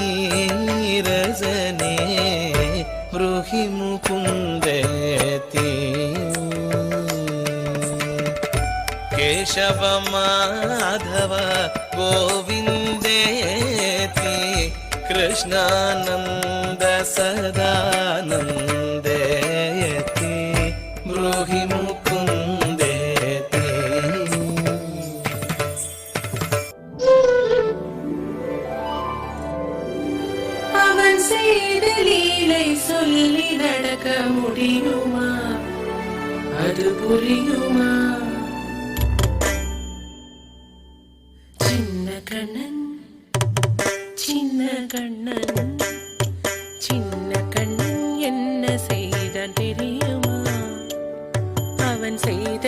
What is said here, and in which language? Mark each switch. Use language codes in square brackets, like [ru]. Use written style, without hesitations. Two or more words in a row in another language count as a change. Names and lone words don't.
[sa] रसने ब्रूहि मुकुन्देति केशव माधव गोविन्देति कृष्णानन्द सदानन्देति ब्रूहि मुकुन्देति [ta] அவன் செய்த லீலை சொல்லி நடக்க முடியுமா அது புரியுமா சின்ன கண்ணன் சின்ன கண்ணன் சின்ன கண்ணன் என்ன செய்தான் தெரியுமா அவன் செய்த